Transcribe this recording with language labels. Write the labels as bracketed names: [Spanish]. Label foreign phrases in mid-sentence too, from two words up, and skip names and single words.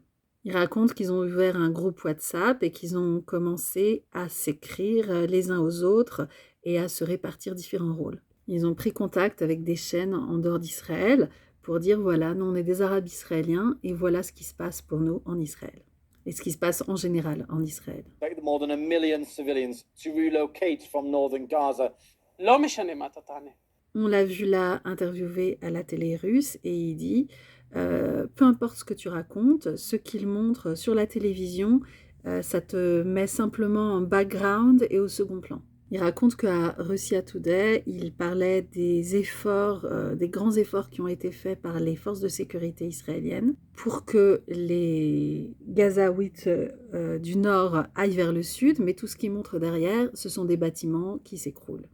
[French] Il raconte qu'ils ont ouvert un groupe WhatsApp et qu'ils ont commencé à s'écrire les uns aux autres et à se répartir différents rôles. Ils ont pris contact avec des chaînes en dehors d'Israël pour dire voilà, nous on est des Arabes israéliens et voilà ce qui se passe pour nous en Israël. Et ce qui se passe en général en Israël. [English] More than 1 million civilians to relocate from northern Gaza. [Hebrew] לא משנה מה אתה תענה. [French] On l'a vu là interviewé à la télé russe et il dit peu importe ce que tu racontes, ce qu'il montre sur la télévision, ça te met simplement en background et au second plan. Il raconte qu'à Russia Today, il parlait des efforts, des grands efforts qui ont été faits par les forces de sécurité israéliennes pour que les Gazaouites du nord aillent vers le sud, mais tout ce qu'il montre derrière, ce sont des bâtiments qui s'écroulent.